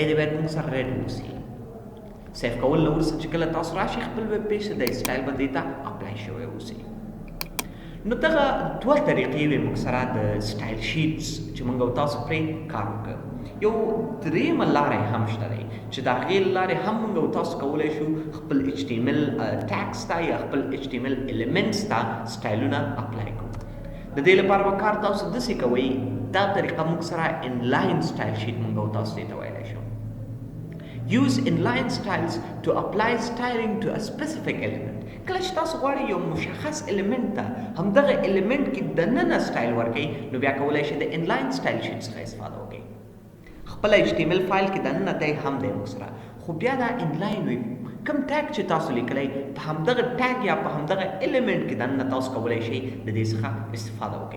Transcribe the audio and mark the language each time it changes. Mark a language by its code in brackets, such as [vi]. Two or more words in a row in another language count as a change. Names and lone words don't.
[ps] باید موږ سره ریډ اوسي سیف کول نه وروسته چې کله تاسو راشئ خپل [en] web page [ps] ته د سټایل به دې ته اپلای شوی اوسي نو دغه دوه طریقې وې موږ سره د [en] style sheets [ps] چې موږ تاسو پرې کار وکړو یو درېیمه لارې هم شته دی چې د هغې له لارې هم موږ او تاسو کولی شو خپل [en] HTML tags [ps] ته یا خپل [en] HTML elements [ps] ته سټایلونه اپلای کړو. د دې لپاره به کار تاسو داسې کوئ، دا طریقه موږ سره [en] inline style sheet [ps] موږ او تاسو دې ته ویلی شو. [en] Use inline styles to apply styling to a specific element. [ps] کله چې تاسو غواړئ یو مشخص الیمنټ ته همدغه الیمنټ کې دننه سټایل ورکړئ، نو بیا کولی شئ د [en] inline style sheet [ps] څخه استفاده وکړئ. خپل HTML فایل کې دننه دی هم دی موږ سره، خو بیا دا انلاین وي. کوم ټیګ چې تاسو لیکلی په همدغه ټیګ یا په همدغه الیمنټ کې دننه تاسو کولی شئ د دې څخه استفاده وکړئ.